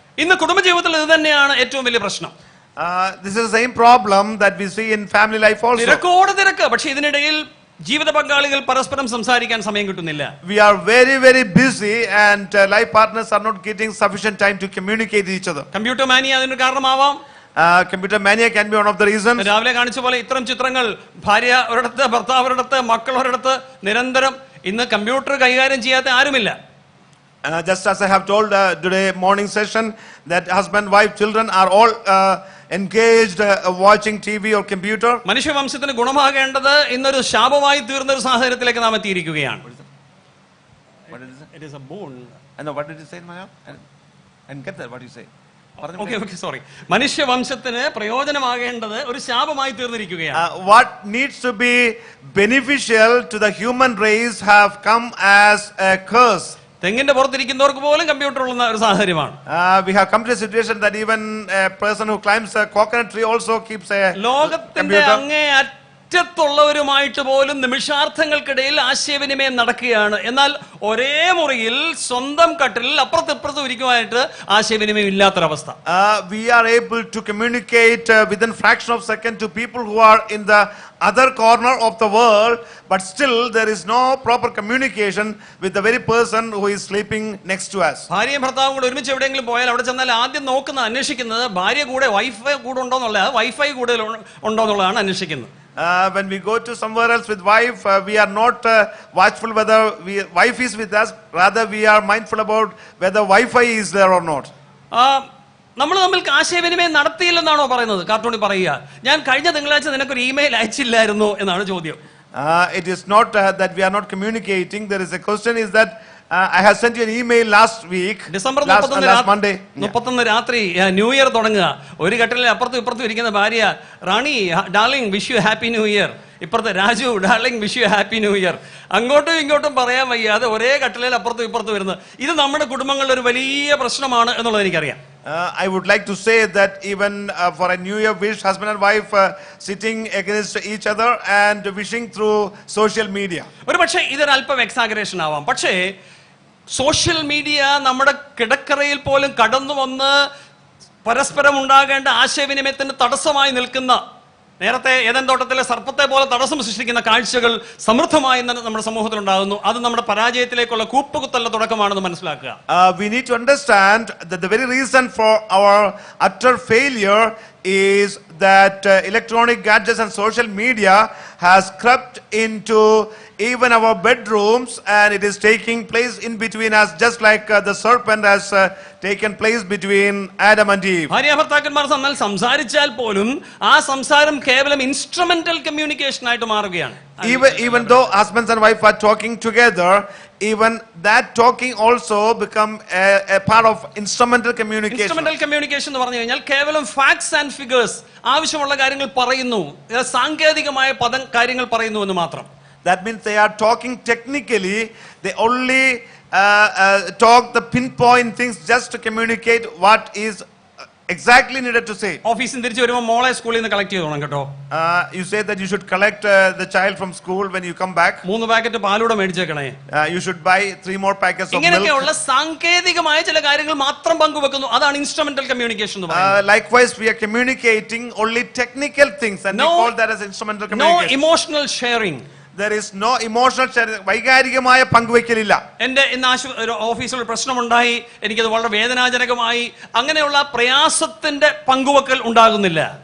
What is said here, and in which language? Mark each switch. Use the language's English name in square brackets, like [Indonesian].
[Malayalam] ഇന്ന് കുടുംബജീവിതത്തിൽ ഇത് തന്നെയാണ് ഏറ്റവും വലിയ പ്രശ്നം. [English] This is the same problem that we see in family life also. [Malayalam] തിരക്കോട് തിരക്ക്, പക്ഷേ ഇതിനിടയിൽ ജീവിത പങ്കാളികൾ പരസ്പരം സംസാരിക്കാൻ സമയം കിട്ടുന്നില്ല. [English] We are very, very busy and life partners are not getting sufficient time to communicate each other. [Malayalam] Computer മാനിയ അതിന് കാരണമാവാം. [English] Computer mania can be one of the reasons. [Malayalam] രാവിലെ കാണിച്ച പോലെ ഇത്തരം ചിത്രങ്ങൾ ഭാര്യ ഒരിടത്ത്, ഭർത്താവ് ഒരിടത്ത്, മക്കൾ ഒരിടത്ത്, നിരന്തരം ഇന്ന് കമ്പ്യൂട്ടർ കൈകാര്യം ചെയ്യാത്ത ആരുമില്ല. [English] Just as I have told today morning session that husband, wife, children are all engaged watching TV or computer. [Malayalam] മനുഷ്യവംശത്തിന് ഗുണമാകേണ്ടത് ഇന്നൊരു ശാപമായി തീർന്ന ഒരു സാഹചര്യത്തിലേക്ക് നാം എത്തിയിരിക്കുകയാണ്. [English] What is it? It is a boon. I know, what did you say, Maya? I didn't get that. What did you say? Okay, sorry. [Malayalam] മനുഷ്യവംശത്തിന് പ്രയോജനമാകേണ്ടത് ഒരു ശാപമായി തീർന്നിരിക്കുകയാണ്. [English] What needs to be beneficial to the human race have come as a curse. [Malayalam] തെങ്ങിന്റെ പുറത്തിരിക്കുന്നവർക്ക് പോലും computer ഉള്ള ഒരു സാഹചര്യമാണ്. [English] We have come to a situation that even a person who climbs a coconut tree also keeps a [Malayalam] ലോകത്തിന്റെ അങ്ങേ അറ്റത്തുള്ളവരുമായിട്ട് പോലും നിമിഷാർത്ഥങ്ങൾക്കിടയിൽ ആശയവിനിമയം നടക്കുകയാണ്. എന്നാൽ ഒരേ മുറിയിൽ സ്വന്തം കട്ടിൽ അപ്പുറത്തിപ്പുറത്തും ഇരിക്കുവാനായിട്ട് ആശയവിനിമയം ഇല്ലാത്തൊരവസ്ഥ. [English] We are able to communicate within fraction of second to people who are in the other corner of the world, but still there is no proper communication with the very person who is sleeping next to us. [Malayalam] ഭാര്യയും ഭർത്താവും കൂടെ ഒരുമിച്ച് എവിടെയെങ്കിലും പോയാൽ അവിടെ ചെന്നാൽ ആദ്യം അന്വേഷിക്കുന്നത് ഭാര്യ കൂടെ വൈഫൈ കൂടെ ഉണ്ടോ എന്നുള്ളത്, വൈഫൈ കൂടെ ഉണ്ടോ എന്നുള്ളതാണ് അന്വേഷിക്കുന്നത്. [English] When we go to somewhere else with wife, we are not watchful whether wife is with us, rather we are mindful about whether Wi-Fi is there or not. [Malayalam] നമ്മൾ തമ്മിൽ ആശയവിനിമയം നടത്തിയില്ലെന്നാണോ പറയുന്നത്? കാർട്ടൂണിൽ പറയുക, ഞാൻ കഴിഞ്ഞ തിങ്കളാഴ്ച നിനക്കൊരു ഇമെയിൽ അയച്ചില്ലായിരുന്നു എന്നാണ് ചോദ്യം. [English] It is not that we are not communicating. There is a question is that I have sent you an email last week. [Malayalam] December [English] last Monday. [Malayalam] 31 രാത്രി ന്യൂ ഇയർ തുടങ്ങുക. ഒരു ഘട്ടത്തിൽ അപ്പുറത്തും ഇപ്പുറത്തും ഇരിക്കുന്ന ഭാര്യ, റാണി [English] Darling wish you happy new year. [Malayalam] ഇപ്പുറത്തെ Raju [English] Darling wish you happy new year. [Malayalam] അങ്ങോട്ടും ഇങ്ങോട്ടും പറയാൻ വയ്യാതെ ഒരേ കട്ടിലിൽ അപ്പുറത്തും ഇപ്പുറത്തും വരുന്നത്, ഇത് നമ്മുടെ കുടുംബങ്ങളിൽ ഒരു വലിയ പ്രശ്നമാണ് എന്നുള്ളത് എനിക്കറിയാം. [English] I would like to say that even for a New Year wish, husband and wife sitting against each other and wishing through social media. [Malayalam] ഒരു പക്ഷേ ഇതൊരു അല്പം എക്സാഗറേഷൻ ആവാം. പക്ഷേ സോഷ്യൽ മീഡിയ നമ്മുടെ കിടക്കറയിൽ പോലും കടന്നു വന്ന് പരസ്പരം ഉണ്ടാകേണ്ട ആശയവിനിമയത്തിന് തടസ്സമായി നിൽക്കുന്ന, നേരത്തെ ഏദൻ തോട്ടത്തിലെ സർപ്പത്തെ പോലെ തടസ്സം സൃഷ്ടിക്കുന്ന കാഴ്ചകൾ സമൃദ്ധമായി നമ്മുടെ സമൂഹത്തിൽ ഉണ്ടാകുന്നു. അത് നമ്മുടെ പരാജയത്തിലേക്കുള്ള കൂപ്പുകുത്തലിന്റെ തുടക്കമാണെന്ന് മനസ്സിലാക്കുക. [English] We need to understand that the very reason for our utter failure is that electronic gadgets and social media has crept into even our bedrooms, and it is taking place in between us, just like the serpent has taken place between Adam and Eve. [Malayalam] ഭാര്യ ഭർത്താക്കന്മാർ തമ്മിൽ സംസാരിച്ചാൽ പോലും ആ സംസാരം കേവലം instrumental communication ആയിട്ട് മാറുകയാണ്. [English] Even though husbands and wife are talking together, even that talking also become a part of instrumental communication. [Malayalam] Instrumental communication എന്ന് പറഞ്ഞു കഴിഞ്ഞാൽ കേവലം [English] facts and figures, [Malayalam] ആവശ്യമുള്ള കാര്യങ്ങൾ പറയുന്നു, സാങ്കേതികമായ കാര്യങ്ങൾ പറയുന്നു എന്ന് മാത്രം. [English] That means they are talking technically. They only talk the pinpoint things just to communicate what is exactly needed to say. [Malayalam] ഓഫീസിൽ തിരിച്ചു വരുമ്പോൾ മോളെ സ്കൂളിൽ നിന്ന് കളക്ട് ചെയ്തോണം കേട്ടോ. [English] You say that you should collect the child from school when you come back. [Malayalam] 3 packet പാലൂടെ മേടിച്ചേക്കണേ. [English] You should buy 3 more packets of milk. [Malayalam] ഇങ്ങനെയൊക്കെയുള്ള സാങ്കേതികമായ ചില കാര്യങ്ങൾ മാത്രം പങ്കുവെക്കുന്നു. അതാണ് ഇൻസ്ട്രുമെന്റൽ കമ്മ്യൂണിക്കേഷൻ എന്ന് പറയുന്നത്. [English] Likewise, we are communicating only technical things, and we call that as instrumental communication. No emotional sharing. There is no emotional sharing. [Malayalam] വൈകാരികമായ പങ്കുവെക്കലില്ല. എന്റെ ഇന്ന് ഓഫീസിൽ ഒരു പ്രശ്നമുണ്ടായി, എനിക്കത് വളരെ വേദനാജനകമായി, അങ്ങനെയുള്ള പ്രയാസത്തിന്റെ പങ്കുവെക്കൽ ഉണ്ടാകുന്നില്ല.